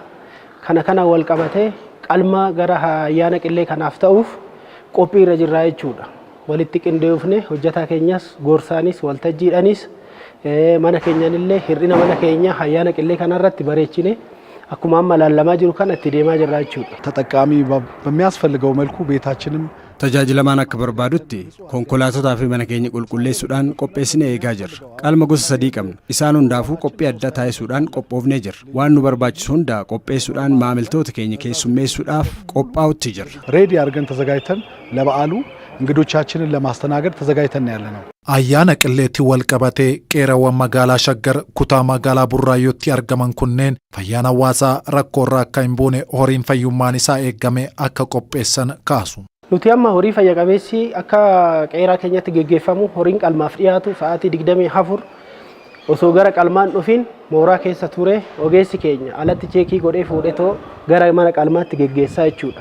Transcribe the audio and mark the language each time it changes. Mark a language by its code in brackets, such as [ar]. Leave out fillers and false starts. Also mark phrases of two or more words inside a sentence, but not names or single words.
[om] Kana wal qabatee qalma gara ayyaana qillee kanaaf ta'uuf qophii irra jirra jechuudha. Walitti qindeeffne hojjetaa keenyas goorsaanis waltajjiidhanis mana keenyanillee hir'ina mana keenya ayyaana qillee kanarratti bareechine akkuma amma lallamaa jiru kan itti deemaa jirra jechuudha. [am] ተጠቃሚ በሚያስፈልገው መልኩ ቤታችንም [om] tajaajilamaan akka barbaadutti konkolaatotaa fi mana keenya qulqulleessuudhaan qopheessinee eegaa jirra. Qalma gosa 3 qabna. Isaan hundaafuu qophii adda taasisuudhaan qophoofnee jirra. Waan nu barbaachisu hunda qopheessuudhaan maamiltoota keenya keessummeessuudhaaf qophaa'utti jirra. [am] ሬዲ አድርገን ተዘጋጅተን ለበዓሉ እንግዶቻችንን ለማስተናገድ ተዘጋጅተን ያለነው። [om] ayyaana qilleetti wal qabatee qeerawwan magaalaa Shaggar kutaa magaalaa Burraayyootti argaman kunneen fayyaan hawaasaa rakkoorraa akka hin buune horiin fayyummaan isaa eegame akka qopheessan kaasu. Nuti amma horii fayya qabeessi akka qeeraa keenyatti gaggeeffamu horiin qalmaaf dhiyaatu sa'aatii 24 osoo gara qalmaan dhufin mooraa keessa ture ogeessi keenya alatti cheekii godhee fuudhetoo gara mana qalmaatti gaggeessaa jechuudha.